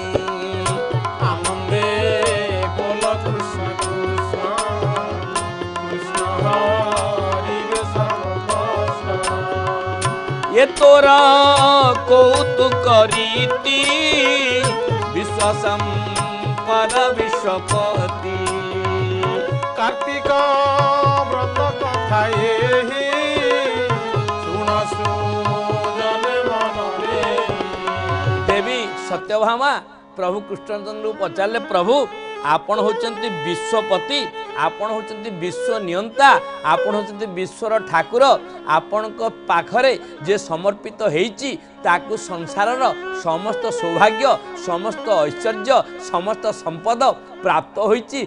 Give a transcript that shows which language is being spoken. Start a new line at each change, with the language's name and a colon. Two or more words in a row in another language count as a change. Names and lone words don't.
Odia: ଆନନ୍ଦେ ବୋଲ କୃଷ୍ଣ କୃଷ୍ଣ କୃଷ୍ଣ ହରି ରେ ସର୍ବବାଧା। ଏ ତୋର କୌତୁକ ରୀତି ବିଶ୍ୱାସମ ପର ବିଶ୍ୱପତି କାର୍ତ୍ତିକ ବ୍ରତ କଥା ଏହି ଶୁଣ ସୁଜନ ମନରେ। ଦେବୀ ସତ୍ୟଭାମା ପ୍ରଭୁ କୃଷ୍ଣଚନ୍ଦ୍ର ପଚାରେ ପ୍ରଭୁ ଆପଣ ହୋଇଛନ୍ତି ବିଶ୍ୱପତି ଆପଣ ହୋଇଛନ୍ତି ବିଶ୍ୱ ନିୟନ୍ତା ଆପଣ ହୋଇଛନ୍ତି ବିଶ୍ୱର ଠାକୁର ଆପଣ କୁ ପାଖରେ ଯେ ସମର୍ପିତ ହୋଇଛି ତାକୁ ସଂସାରର ସମସ୍ତ ସୌଭାଗ୍ୟ ସମସ୍ତ ଐଶ୍ୱର୍ଯ୍ୟ ସମସ୍ତ ସମ୍ପଦ ପ୍ରାପ୍ତ ହୋଇଛି।